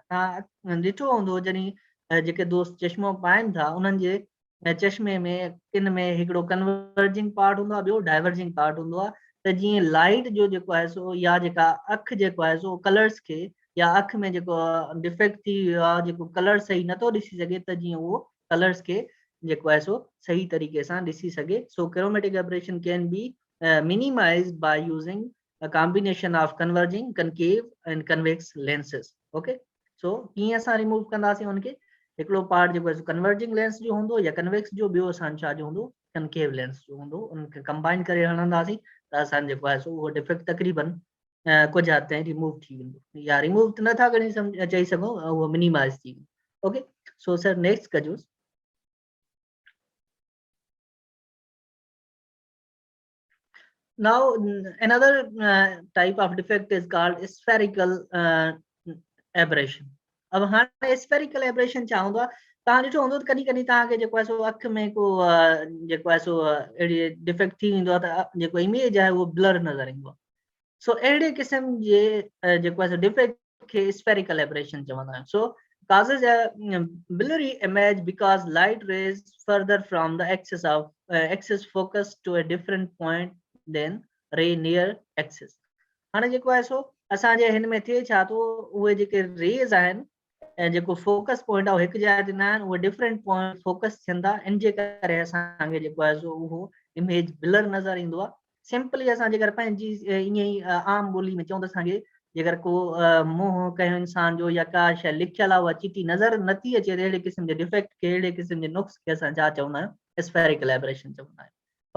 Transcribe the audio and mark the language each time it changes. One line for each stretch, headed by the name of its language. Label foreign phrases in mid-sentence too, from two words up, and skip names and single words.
Sindhi: तव्हां ॾिठो हूंदो जॾहिं जेके दोस्त चश्मो पाइनि था उन्हनि जे चश्मे में किन में हिकिड़ो
English: converging part
Sindhi: हूंदो आहे, ॿियो
English: diverging part
Sindhi: हूंदो आहे, त जीअं लाइट जो जेको आहे सो या जेका अखि जेको आहे सो कलर्स खे या अखि में जेको डिफेक्ट थी वियो आहे, जेको कलर सही नथो ॾिसी सघे, त जीअं उहो कलर्स खे जेको आहे सो सही तरीक़े सां ॾिसी सघे।
English: so chromatic aberration can be minimized by using a combination of converging, concave and convex lenses. Okay, so
Sindhi: कीअं असां रिमूव कंदासीं उनखे, हिकिड़ो पार्ट जेको आहे
English: converging lens
Sindhi: जो हूंदो या कन्वेक्स जो, ॿियो असां छा जो हूंदो
English: concave lens
Sindhi: जो हूंदो, उनखे कंबाइन करे हणंदासीं त असां जेको आहे सो उहो डिफेक्ट तक़रीबन कुझु हद ताईं रिमूव थी वेंदो, या रिमूव त नथा करे चई सघूं, उहो मिनिमाइज़ थी वेंदो।
English: okay, so sir next
Sindhi: कजोसि।
English: Now another type of defect is called spherical aberration.
Sindhi: अब हाणे
English: spherical aberration
Sindhi: छा हूंदो आहे, तव्हां ॾिठो हूंदो त कॾहिं कॾहिं तव्हांखे जेको आहे सो अखि में को जेको आहे सो अहिड़ी डिफेक्ट थी वेंदो आहे त जेको इमेज आहे उहो ब्लर नज़र ईंदो आहे। सो अहिड़े क़िस्म जे जेको आहे सो डिफेक्ट खे
English: spherical aberration
Sindhi: चवंदा आहियूं।
English: सो causes a blurry image because light rays further from the axis focus to a different point than ray near axis।
Sindhi: हाणे जेको आहे सो असांजे हिन में थिए छा थो, उहे जेके रेज आहिनि ऐं जेको फोकस पॉइंट आहे हिकु जाइ ते न आहिनि, उहे
English: different point focus
Sindhi: थियनि था, इन जे करे असांखे जेको आहे सो उहो इमेज ब्लर नज़र ईंदो आहे। सिंपली असां जेकर पंहिंजी ईअं ई आम ॿोली में चऊं त असांखे जेकर को मुंहुं कंहिं इंसान जो या का शइ लिखियल आहे उहा चिटी नज़र नथी अचे, त अहिड़े क़िस्म जे डिफेक्ट खे, अहिड़े क़िस्म जे नुक्स खे असां छा चवंदा आहियूं,
English: spherical aberration
Sindhi: चवंदा आहियूं।